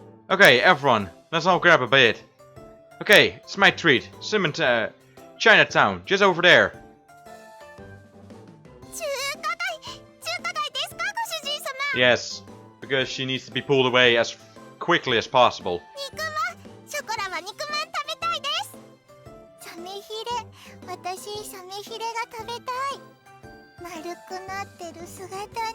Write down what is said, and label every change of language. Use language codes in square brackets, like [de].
[en] Okay, everyone, let's all grab a bit. Okay, it's my treat. Chinatown, just over there. [ja] 中華街ですかご主人様 [en] Yes, because she needs to be pulled away as quickly as possible. [ja] 肉まんショコラは肉まん食べたいですサメヒレ私サメヒレが食べたい丸くなってる姿煮のやつ